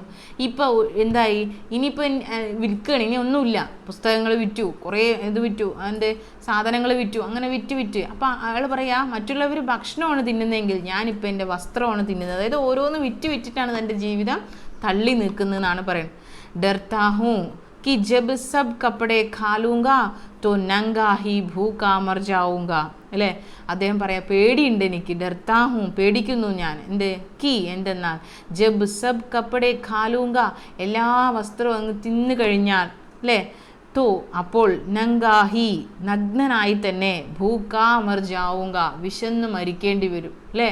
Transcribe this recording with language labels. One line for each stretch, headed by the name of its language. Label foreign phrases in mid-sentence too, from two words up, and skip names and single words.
Malayalam: ഇപ്പോൾ എന്തായി, ഇനിയിപ്പോൾ വിൽക്കുകയാണ്, ഇനി ഒന്നുമില്ല. പുസ്തകങ്ങൾ വിറ്റു, കുറേ ഇത് വിറ്റു, അതിൻ്റെ സാധനങ്ങൾ വിറ്റു, അങ്ങനെ വിറ്റ് അപ്പോൾ അയാൾ പറയാ മറ്റുള്ളവർ ഭക്ഷണമാണ് തിന്നുന്നതെങ്കിൽ ഞാനിപ്പോൾ എൻ്റെ വസ്ത്രമാണ് തിന്നുന്നത്. അതായത് ഓരോന്ന് വിറ്റിട്ടാണ് തൻ്റെ ജീവിതം തള്ളി നിൽക്കുന്നതെന്നാണ് പറയുന്നത്.
Hindi: ഡർത്താഹൂ कि जब सब कपड़े खा लूँगा तो नंगा ही भूखा मर जाऊँगा അല്ലേ.
Malayalam: അദ്ദേഹം പറയാം പേടിയുണ്ട് എനിക്ക്, ഡർത്താഹും പേടിക്കുന്നു ഞാൻ, എന്തെന്നാൽ
Hindi: जब सब कपड़े खा लूँगा,
Malayalam: എല്ലാ വസ്ത്രവും അങ്ങ് തിന്നു കഴിഞ്ഞാൽ അല്ലേ, തോ അപ്പോൾ നങ്കാഹി നഗ്നനായി തന്നെ,
Hindi: भूखा मर जाऊँगा
Malayalam: വിശന്ന് മരിക്കേണ്ടി വരും അല്ലേ.